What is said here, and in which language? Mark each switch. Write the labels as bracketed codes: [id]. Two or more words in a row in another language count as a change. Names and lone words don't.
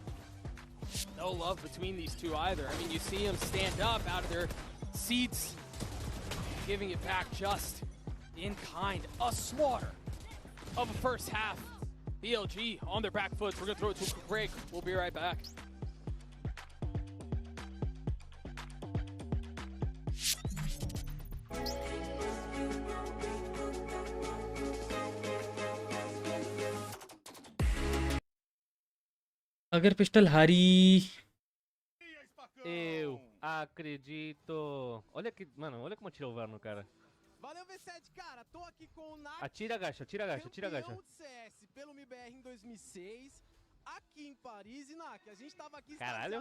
[en] No love between these two either. I mean, you see them stand up out of their seats, giving it back just in kind. A slaughter of a first half. BLG on their back foot. We're going to throw it to a quick break. We'll be right back. [hi] अगर पिस्टल हारी [pt] Eu acredito. Olha que, mano, olha como atirou o VAR no cara. Valeu, V7, cara. Tô aqui com o NAC, Atira a gacha, atira a gacha, atira a gacha. campeão de CS pelo MIBR em 2006, aqui em Paris. E NAC, a gente tava aqui Caralho.